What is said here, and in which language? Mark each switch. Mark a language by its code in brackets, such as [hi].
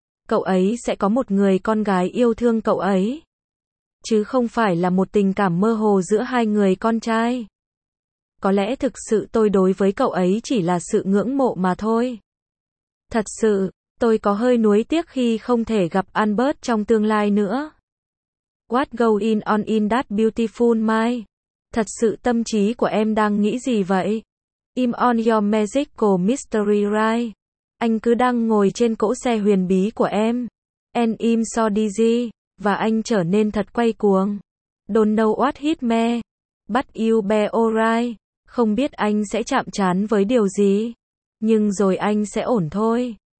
[vi] Cậu ấy sẽ có một người con gái yêu thương cậu ấy, chứ không phải là một tình cảm mơ hồ giữa hai người con trai. Có lẽ thực sự tôi đối với cậu ấy chỉ là sự ngưỡng mộ mà thôi. Thật sự, tôi có hơi nuối tiếc khi không thể gặp Albert trong tương lai nữa. [en] What going on in that beautiful mind? [vi] Thật sự tâm trí của em đang nghĩ gì vậy? [en] I'm on your magical mystery ride. [vi] Anh cứ đang ngồi trên cỗ xe huyền bí của em. [en] And I'm so dizzy. [vi] Và anh trở nên thật quay cuồng. [en] Don't know what hit me. But you be alright. [vi] Không biết anh sẽ chạm trán với điều gì, nhưng rồi anh sẽ ổn thôi.